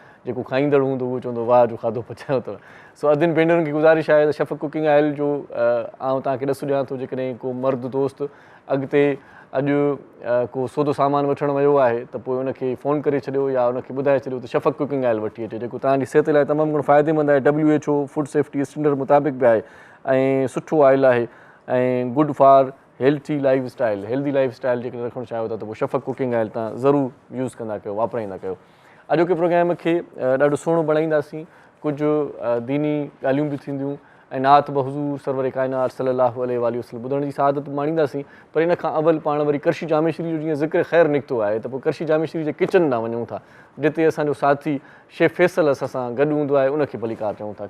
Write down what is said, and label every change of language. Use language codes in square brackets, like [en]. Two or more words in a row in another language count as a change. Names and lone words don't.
[sd] जेको खाईंदड़ हूंदो उहो चवंदो वाह जो खाधो पचायो अथव। सो अधीन भेनरुनि खे गुज़ारिश आहे त शफ़क़ [en] cooking oil [sd] जो आउं तव्हांखे ॾसु ॾियां थो, जेकॾहिं को मर्द दोस्त अॻिते अॼु को सौदो सामान वठणु वियो आहे त पोइ उनखे फ़ोन करे छॾियो या उनखे ॿुधाए छॾियो त शफ़क़ [en] cooking oil [sd] वठी अचे, जेको तव्हांजी सिहत लाइ तमामु घणो फ़ाइदेमंद आहे। WHO [en] food safety standard [sd] मुताबिक़ बि आहे ऐं सुठो ऑयल आहे। ऐं [en] good for healthy life style [sd] जेकॾहिं रखणु चाहियो था त पोइ शफ़क़ [en] cooking oil [sd] तव्हां ज़रूरु यूज़ कंदा कयो, वापराईंदा कयो। अॼोके प्रोग्राम खे ॾाढो सुहिणो बणाईंदासीं, कुझु दीनी ॻाल्हियूं बि थींदियूं ऐं नात बहज़ूर सरवर काइनात [ar] صلى الله عليه وسلم [sd] ॿुधण जी सआदत माणींदासीं। पर इन खां अवल पाण वरी करशी जामेश्वरी जो जीअं ज़िक्र ख़ैरु निकितो आहे त पोइ करशी जामेश्वरी जे किचन ॾांहुं वञूं था, जिते असांजो साथी शेफ फैसल असां गॾु हूंदो आहे, उनखे भलीकार चऊं था।